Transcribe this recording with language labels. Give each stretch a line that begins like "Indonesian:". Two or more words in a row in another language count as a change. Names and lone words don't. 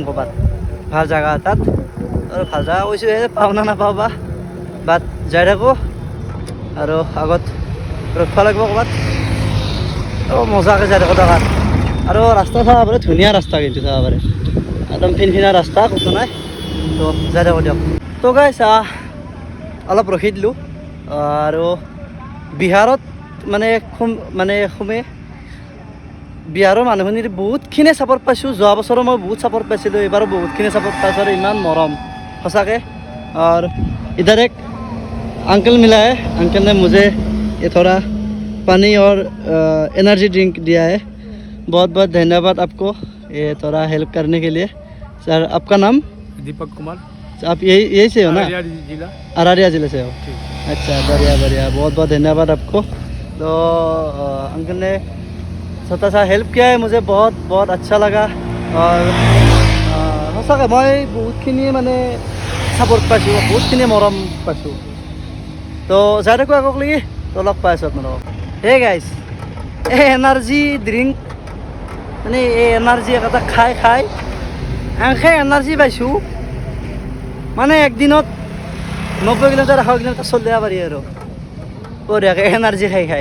Assamese: ক'ৰবাত ভাল জেগা তাত আৰু ভাল জেগা কৈছোঁ পাওঁ না নাপাওঁ বাট যাই থাকোঁ আৰু আগত ৰখিব লাগিব ক'ৰবাত মজাকৈ যাই থাকোঁ জেগাত আৰু ৰাস্তা চাব পাৰে ধুনীয়া ৰাস্তা কিন্তু চাব পাৰে একদম ফিনফিনা ৰাস্তা কৈছোঁ নাই তো যাই থাকোঁ দিয়ক তো গাইছ অলপ ৰখি দিলোঁ আৰু বিহাৰত বিহাৰৰ মানুহখিনিৰ বহুতখিনি ছাপোৰ্ট পাইছোঁ যোৱা বছৰো মই বহুত ছাপোৰ্ট পাইছিলোঁ এইবাৰো বহুতখিনি ছাপোৰ্ট পাইছোঁ আৰু ইমান মৰম সঁচাকৈ
Hindi: और इधर एक अंकल मिला है अंकल ने मुझे ये थोड़ा पानी और एनर्जी ड्रिंक दिया है बहुत बहुत धन्यवाद आपको ये थोड़ा हेल्प करने के लिए सर। आपका नाम? दीपक कुमार, आप यही से हो ना? जिला। अररिया जिले से हो? अच्छा, बढ़िया बढ़िया, बहुत बहुत धन्यवाद आपको। तो अंकल ने छोटा सा हेल्प किया है, मुझे बहुत बहुत अच्छा लगा।
Assamese: और সঁচাকৈ মই বহুতখিনি মানে ছাপোৰ্ট পাইছোঁ, বহুতখিনি মৰম পাইছোঁ। তো যাই থাকোঁ আগক লাগি, তো লগ পাই আছোঁ আপোনালোকক। হে গাইজ, এই
English: energy drink
Assamese: মানে এই এনাৰ্জি এটা খাই খাই এনেকৈ এনাৰ্জি পাইছোঁ মানে একদিনত 90 কিলোমিটাৰ 100 কিলোমিটাৰ চলিব পাৰি আৰু বঢ়িয়াকৈ এনাৰ্জি খাই খাই।